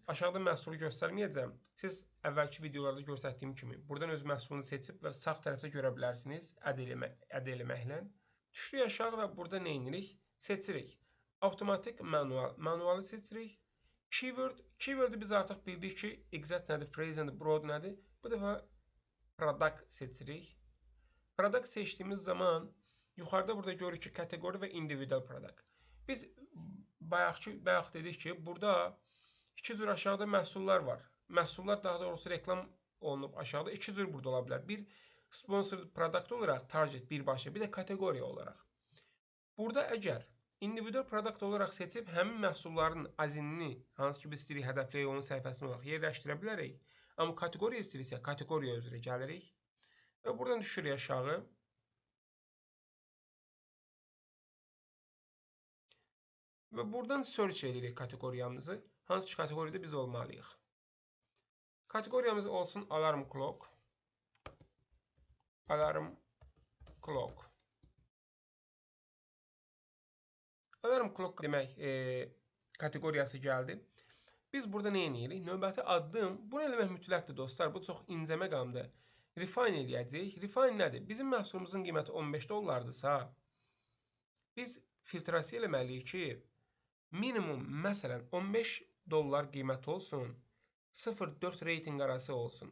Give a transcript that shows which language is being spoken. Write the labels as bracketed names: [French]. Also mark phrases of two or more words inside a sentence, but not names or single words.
[Azerbaijani] Aşağıda məhsulu göstərməyəcəm. Siz əvvəlki videolarda göstərdiyim kimi buradan öz məhsulunu seçib və sağ tərəfdə görə bilərsiniz əd eləməklə. Düşdük aşağı və burada nə edirik? Seçirik. Avtomatik manual. Manualı seçirik. Keyword-ü biz artıq bildik ki, exact nədir, [English] phrase and broad [Azerbaijani] nədir? Bu dəfə product seçirik. Product seçdiyimiz zaman yuxarıda burada görürük ki, kateqori və [English] individual product. [Azerbaijani] Biz bayaq dedik ki, burada iki cür aşağıda məhsullar var. Məhsullar daha doğrusu reklam olunub aşağıda. İki cür burada ola bilər. Bir [English] sponsored product [Azerbaijani] olaraq target birbaşa, bir də kateqoriya olaraq. Burada əgər [English] individual product [Azerbaijani] olaraq seçib həmin məhsulların azinini, hansı ki biz istəyirik hədəfləyək onun səhifəsində olaraq yerləşdirə bilərik. Amma kateqoriya istəyiriksə, kateqoriya üzrə gəlirik və buradan düşürük aşağı. Və buradan search edirik kateqoriyamızı. Hansı ki kateqoriyada biz olmalıyıq. Kateqoriyamız olsun [English] alarm clock. Alarm clock. Alarm clock [Azerbaijani] demək kateqoriyası gəldi. Biz burada nə edirik? Növbəti addım, bunu eləmək mütləqdir dostlar. Bu çox incə məqamdır. Refine eləyəcəyik. Refine nədir? Bizim məhsulumuzun qiyməti 15 dollardırsa, biz filtrasiya eləməliyik ki, minimum məsələn 15 dollar qiyməti olsun, 0-4 reyting arası olsun.